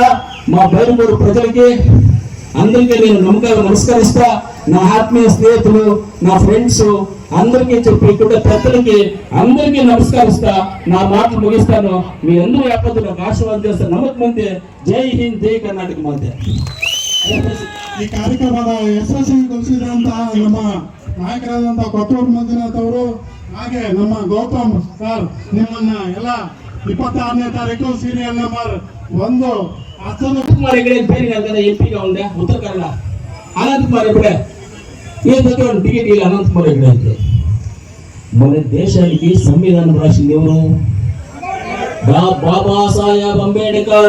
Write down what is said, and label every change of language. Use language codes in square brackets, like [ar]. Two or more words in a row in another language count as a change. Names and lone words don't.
[te] మా బైపూర్ ప్రజలకి అందరికీ నేను నమస్కరిస్తా. నా ఆత్మీయ స్నేహితులు, నా ఫ్రెండ్స్ అందరికీ చెప్పి ఇక్కడ పెద్దలకి అందరికీ నమస్కరిస్తా. నా మాటలు ముగిస్తాను. మీ అందరూ యాపత్తు నాకు ఆశీర్వాదం చేస్తాను. నమ్మకం మంది. జై హింద్, [kn] ಜೈ ಕರ್ನಾಟಕ ಮಾತೆ. ಈ ಕಾರ್ಯಕ್ರಮದ ಯಶಸ್ವಿಗೊಳಿಸಿದಂತ ನಮ್ಮ ನಾಯಕರಾದಂತಹ ಕೊತ್ತೂರು ಮಂಜುನಾಥ್ ಅವರು, ಹಾಗೆ ನಮ್ಮ ಗೌತಮ್ ಸರ್, ನಿಮ್ಮನ್ನ ಎಲ್ಲ 26ನೇ ತಾರೀಕು [en] serial number [kn] 1 [te] కుమార్ ఎక్కడ పేరు కదా ఎంపీగా ఉండే ఉత్తర కన్నడ. అనంత్ కుమార్ ఎప్పుడే ఏ టికెట్ అనంత్ కుమార్ ఎక్కడ మన దేశానికి సంవిధానం రాసింది ఎవరు? బాబాసాహెబ్ అంబేద్కర్.